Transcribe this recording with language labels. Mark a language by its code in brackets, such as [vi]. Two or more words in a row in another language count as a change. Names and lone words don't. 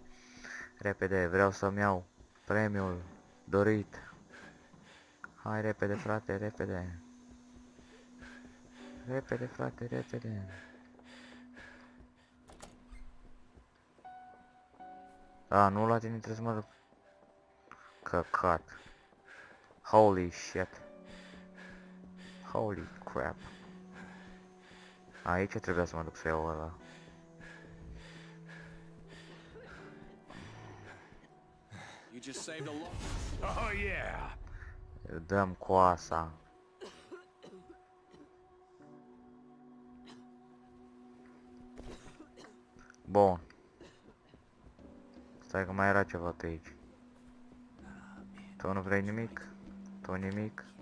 [ro] Repede, vreau să-mi iau premiul dorit. Hai, repede, frate, repede. Repede, frate, repede. Nu la tine trebuie să mă duc. Căcat. [en] Holy shit. Holy crap. [ro] Aici trebuia să mă duc să iau ăla. [en] You just saved a lot. Oh, yeah. [ro] Dăm coasa. Bun. Stai că mai era ceva pe aici. Tu nu vrei nimic? Tu nimic?